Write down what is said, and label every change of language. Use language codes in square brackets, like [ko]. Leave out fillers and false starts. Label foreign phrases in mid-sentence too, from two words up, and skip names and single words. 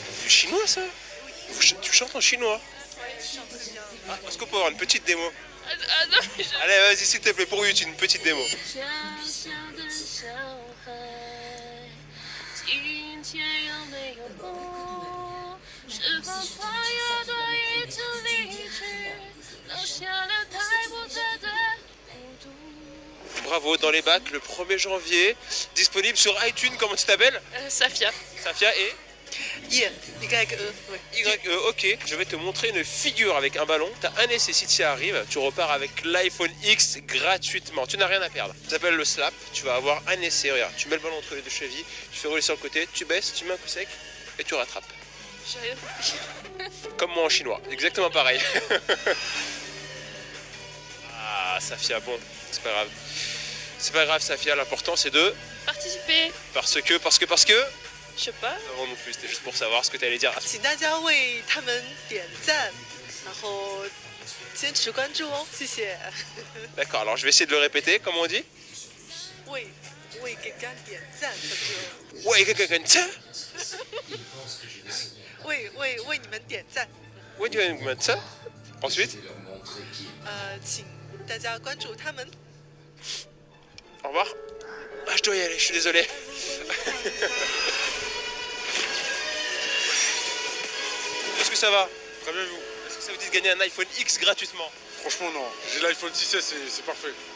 [fr] chinois ça? Tu chantes en chinois? Ah, est-ce qu'on peut avoir une petite démo? Ah non, mais je... Allez, vas-y, s'il te plaît, pour YouTube, une petite démo. [zh] 小小的小孩，今天有没有梦？是否跨越多一次离去，留下了太不值的孤独。 [fr] Bravo, dans les bacs, le 1er janvier, disponible sur iTunes, comment tu t'appelles? Safia. Safia et Yeah, YE, ouais. YE, ok. Je vais te montrer une figure avec un ballon. T'as un essai si tu y arrives, tu repars avec l'iPhone X gratuitement. Tu n'as rien à perdre. Ça s'appelle le slap. Tu vas avoir un essai. Regarde, tu mets le ballon entre les deux chevilles, tu fais rouler sur le côté, tu baisses, tu mets un coup sec et tu rattrapes. J'ai rien compris. Comme moi en chinois, exactement pareil. Ah, Safia, bon, c'est pas grave. C'est pas grave, Safia, l'important c'est de. Participer. Parce que. Je sais pas. Non, non plus, c'était juste pour savoir ce que tu allais dire. [zh] 请大家为他们点赞，然后坚持关注哦，谢谢。 [fr] D'accord, alors je vais essayer de le répéter, comment on dit? [zh] 为quelqu'un 点赞， [fr] ça veut dire Ouais, quelqu'un ça? [zh] 为你们点赞。 [fr] Ouais, tu vas nous mettre ça? Ensuite, [zh] 请大家关注他们。 [fr] au revoir. Ah, je dois y aller, je suis désolé. Est-ce que ça va? Très bien, vous. Est-ce que ça vous dit de gagner un iPhone X gratuitement? Franchement, non. J'ai l'iPhone 6S, c'est parfait.